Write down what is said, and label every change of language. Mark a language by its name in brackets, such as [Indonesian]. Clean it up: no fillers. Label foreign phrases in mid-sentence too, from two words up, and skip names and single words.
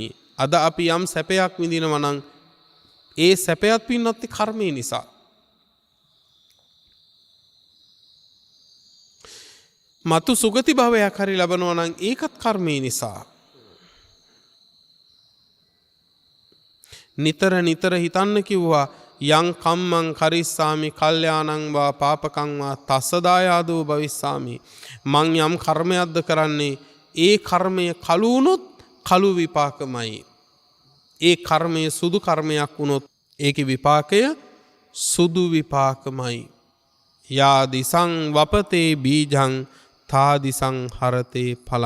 [Sinhala] අද අපි යම් සැපයක් විඳිනවා නම් ඒ සැපයත් පින්වත්නි කර්මය නිසා. මතු සුගති භවයක් හරි ලබනවා නම් ඒකත් කර්මය නිසා. නිතර නිතර හිතන්න කිව්වා [Pali] යං කම්මං කරිස්සාමි කල්යාණං වා පාපකං වා තස්ස දායාදෝ භවිස්සාමි. [Sinhala] මං යම් කර්මයක්ද කරන්නේ ඒ කර්මය කළු වුණොත් කළු විපාකමයි. ඒ කර්මය සුදු කර්මයක් වුණොත් ඒකේ විපාකය සුදු විපාකමයි. [Pali] යා දිසං වපතේ බීජං තාදිසං හරතේ පලං.